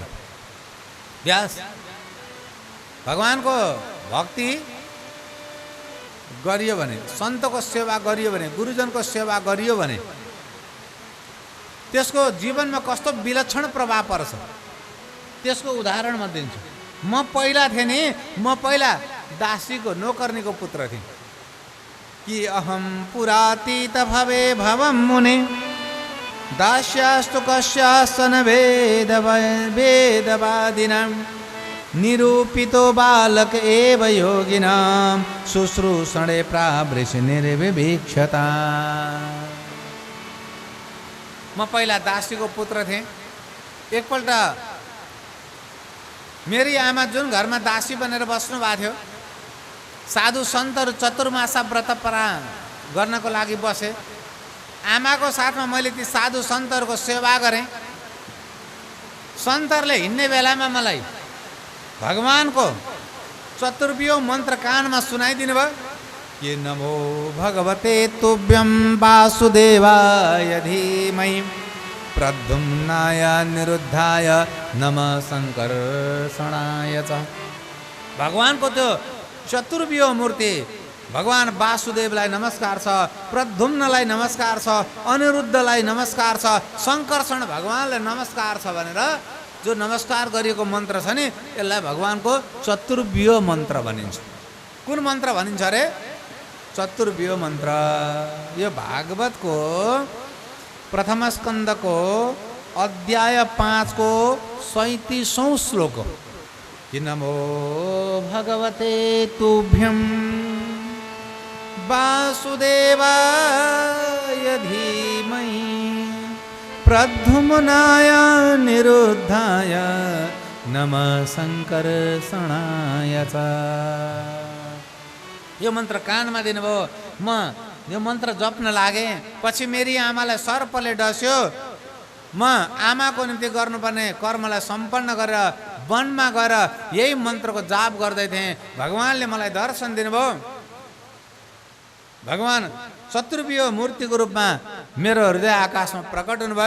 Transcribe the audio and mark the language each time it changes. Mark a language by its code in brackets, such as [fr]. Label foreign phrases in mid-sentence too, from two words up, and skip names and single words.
[ne] व्यास, भगवानको भक्ति गरियो भने, सन्तको सेवा गरियो भने, गुरुजनको सेवा गरियो भने त्यसको जीवनमा कस्तो विलक्षण प्रभाव पर्छ त्यसको उदाहरण म दिन्छु। म पहिला थिएँ नि, म पहिला दासीको नोकर्नीको पुत्र थिएँ। [sa] कि अहम पुरातीत भवे भवम मुने दास्यास्तु कस्यासन वेदवादिनां निरूपितो बालक एव योगिनां शुश्रूषणे प्रावृषि निर्विवीक्षता। [ne] म पहिला दासीको पुत्र थिएँ। एकपल्ट मेरी आमा जुन घरमा दासी बनेर बस्नु भएको थियो, साधु सन्तहरू चतुर्मासा व्रत गर्नको लागि बसे। आमाको साथमा मैले ती साधु सन्तहरूको सेवा गरेँ। सन्तहरूले हिँड्ने बेलामा मलाई भगवानको चतुर्विह मन्त्र कानमा सुनाइदिनु भयो। [sa] कि नमो भगवते तुभ्यं वासुदेवाय धीमहि प्रद्युम्नाय निरुद्धाय नमः शङ्कर्षणाय च। [ne] भगवानको त्यो चतुर्विह मूर्ति भगवान वासुदेवलाई नमस्कार छ, प्रद्युम्नलाई नमस्कार छ, अनिरुद्धलाई नमस्कार छ, शङ्कर्षण भगवानलाई नमस्कार छ भनेर जो नमस्कार गरिएको मन्त्र छ नि, यसलाई भगवानको चतुर्विह मन्त्र भनिन्छ। कुन मन्त्र भनिन्छ अरे? चतुर्विह मन्त्र। यो भागवतको प्रथम स्कन्धको अध्याय 5 को 37औं श्लोक हो। [sa] कि नमो भगवते तुभ्यं वासुदेवाय धीमहि प्रद्युम्नाय निरुद्धाय नमः शङ्कर्षणाय च। [ne] यो मन्त्र कानमा दिनुभयो। म यो मन्त्र जप्न लागेँ। पछि मेरी आमालाई सर्पले डस्यो। म आमाको निम्ति गर्नुपर्ने कर्मलाई सम्पन्न गरेर वनमा गएर यही मन्त्रको जाप गर्दै थिएँ। भगवानले मलाई दर्शन दिनुभयो। भगवान चतुर्विह मूर्तिको रूपमा मेरो हृदय आकाशमा प्रकट हुनुभयो।